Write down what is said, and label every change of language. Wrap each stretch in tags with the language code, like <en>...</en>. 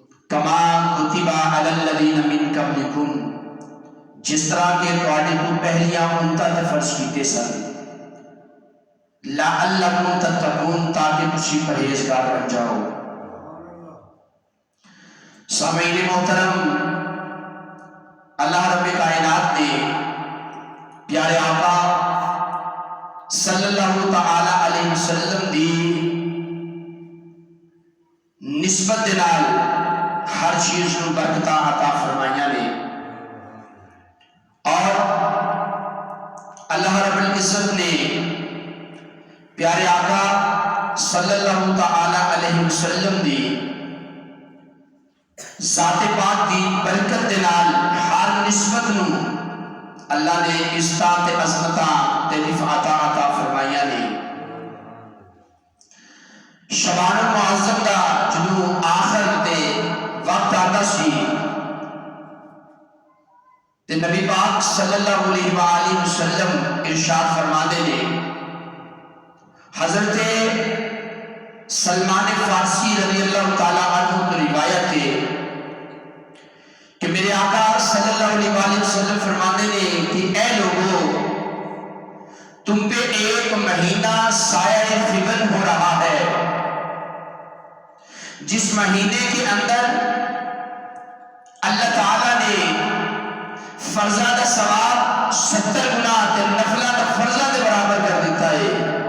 <ar>کما کتب علی الذین من قبلکم</ar> <pa>جس طرح کہ تواڈے تو پہلیاں امتاں تے فرض کیتے سن.</pa> <ar>لعلکم تتقون</ar> <pa>تاکہ تسی پرہیزگار بن جاؤ. سامعین محترم اللہ رب کائنات نے پیارے آقا صلی اللہ تعالی علیہ وسلم دی نسبت دے نال ہر چیز نو برکتاں عطا فرمائیاں نے اور اللہ رب العزت نے پیارے آقا صلی اللہ تعالی علیہ وسلم دی ذات پاک دی برکت دے نال ہر نسبت نو اللہ نے عزتاں تے عظمتاں تے رفعتاں عطا فرمائیاں نے. شعبان المعظم دا جدوں آخر تے وقت آتا سی تے نبی پاک صلی اللہ علیہ وآلہ وسلم ارشاد فرماندے نے.</pa> <ur>حضرت سلمان فارسی رضی اللہ تعالیٰ عنہ کی روایت ہے کہ میرے آقا صلی اللہ علیہ وآلہ وسلم فرماتے ہیں کہ اے لوگوں تم پہ ایک مہینہ سایہ فگن ہو رہا ہے جس مہینے کے اندر اللہ تعالیٰ نے</ur> <pa>فرضہ دا ثواب 70 گنا تے نفلہ دا فرضہ دے برابر کر دیتا ہے.</pa>